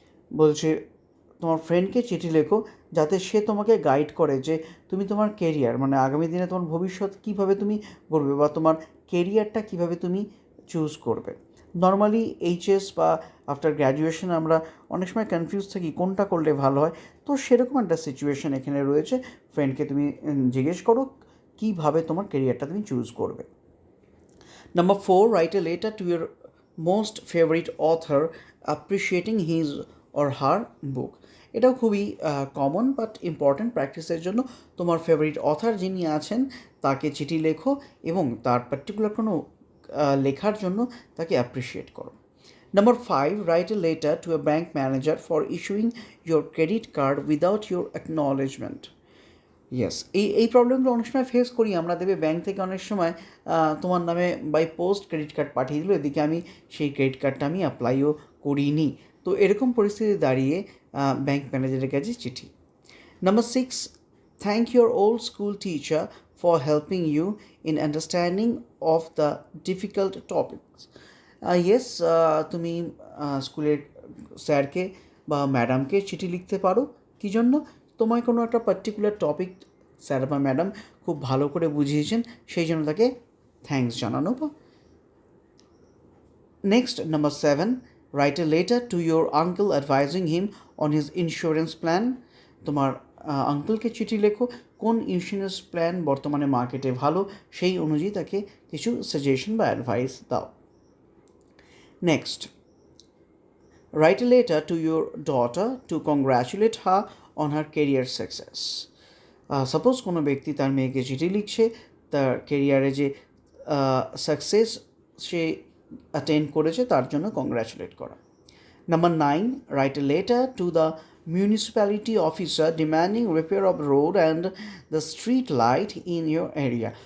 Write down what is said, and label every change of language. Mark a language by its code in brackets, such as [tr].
[bn] বলছে তোমার ফ্রেন্ডকে চিঠি লেখো যাতে সে তোমাকে গাইড করে যে তুমি তোমার কেরিয়ার, মানে আগামী দিনে তোমার ভবিষ্যৎ কীভাবে তুমি গড়বে, বা তোমার কেরিয়ারটা কীভাবে তুমি চুজ করবে। নর্মালি এইচএস বা আফটার গ্র্যাজুয়েশন আমরা অনেক সময় কনফিউজ থাকি কোনটা করলে ভালো হয়। তো সেরকম একটা সিচুয়েশন এখানে রয়েছে, ফ্রেন্ডকে তুমি জিজ্ঞেস করো কীভাবে তোমার কেরিয়ারটা তুমি চুজ করবে। [en] Number 4, write a letter to your most favorite author appreciating his or her book. [bn] এটাও খুবই কমন বাট ইম্পর্ট্যান্ট প্র্যাকটিসের জন্য। তোমার ফেভারিট অথার যিনি আছেন তাকে চিঠি লেখো এবং তার পার্টিকুলার কোনো লেখার জন্য তাকে অ্যাপ্রিসিয়েট করো। [en] Number 5, write a letter to a bank manager for issuing your credit card without your acknowledgement. [bn] Yes, এই প্রবলেমগুলো অনেক সময় ফেস করি আমরা। দেবে ব্যাংক থেকে অনেক সময় তোমার নামে বাই পোস্ট ক্রেডিট কার্ড পাঠিয়ে দিল, এদিকে আমি সেই ক্রেডিট কার্ডটা আমি অ্যাপ্লাইও করিনি। তো এরকম পরিস্থিতি দাঁড়িয়ে ব্যাংক ম্যানেজারের কাছে চিঠি। [en] Number 6, thank your old school teacher for helping you in understanding of the difficult topics. [bn] Yes, তুমি স্কুলের স্যারকে বা ম্যাডামকে চিঠি লিখতে পারো। কী জন্য? তোমায় কোনো একটা পার্টিকুলার টপিক স্যার বা ম্যাডাম খুব ভালো করে বুঝিয়েছেন, সেই জন্য তাকে থ্যাঙ্কস জানানো। [en] Next, number 7, write a letter to your uncle advising him on his insurance plan. [bn] তোমার আঙ্কেলকে চিঠি লেখো কোন ইন্স্যুরেন্স প্ল্যান বর্তমানে মার্কেটে ভালো, সেই অনুযায়ী তাকে কিছু সাজেশন বা অ্যাডভাইস দাও। Next, [en] write a letter to your daughter to congratulate her on her career success. [bn] Suppose কোনো ব্যক্তি তার মেয়েকে চিঠি লিখছে তার কেরিয়ারে যে সাকসেস সে অ্যাটেন্ড করেছে তার জন্য কংগ্র্যাচুলেট করা। [en] Number 9, write a letter to the municipality officer demanding repair of road and the street light in your area.